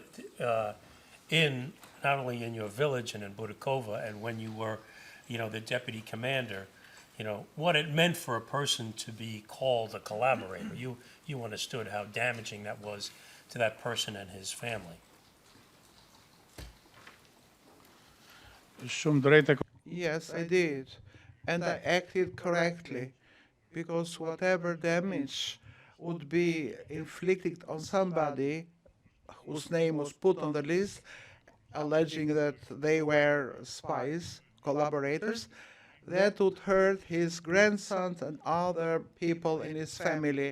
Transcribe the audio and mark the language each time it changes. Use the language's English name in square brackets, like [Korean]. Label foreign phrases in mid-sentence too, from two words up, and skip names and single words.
[English] In not only in your village and in Budakova, and when you were, the deputy commander, what it meant for a person to be called a collaborator. You understood how damaging that was to that person and his family. [Albanian] Shumë drejt e [English] Yes, I did. And I acted correctly, because whatever damage would be inflicted on somebody whose name was put on the list, alleging that they were spies, collaborators, that would hurt his grandsons and other people in his family.